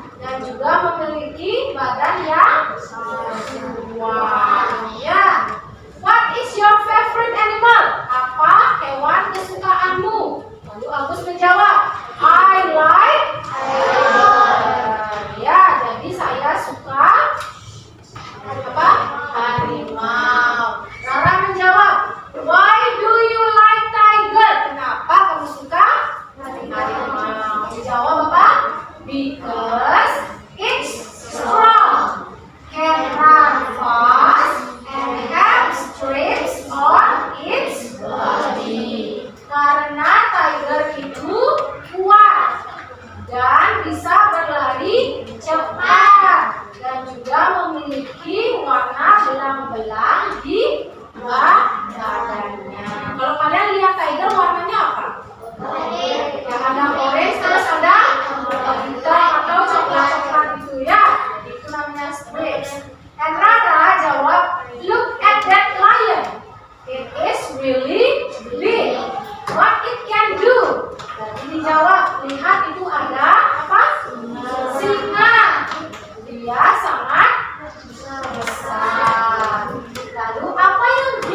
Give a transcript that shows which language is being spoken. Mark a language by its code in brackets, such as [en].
[id] Dan juga memiliki badan yang luas. Ya. [en] What is your favorite animal? [id] Apa hewan kesukaanmu? Lalu Agus menjawab, [en] I like tiger. [id] Ya, jadi saya suka apa? Harimau. Rara menjawab, [en] why do you like tiger? [id] Kenapa kamu suka harimau? Dijawab apa? [en] Because it's strong, can run fast, and have stripes on its body. [id] Karena tiger itu kuat dan bisa berlari cepat dan juga memiliki warna belang-belang di badannya. Kalau kalian lihat tiger warnanya apa? Yang ada orange, terus ada hitam atau coklat-coklat gitu ya. Itu namanya stripes. [en] And Rara jawab, look at that lion. It is really big. What it can do? [id] Jadi dijawab, lihat itu ada apa? Singa. Dia sangat besar. Lalu apa yang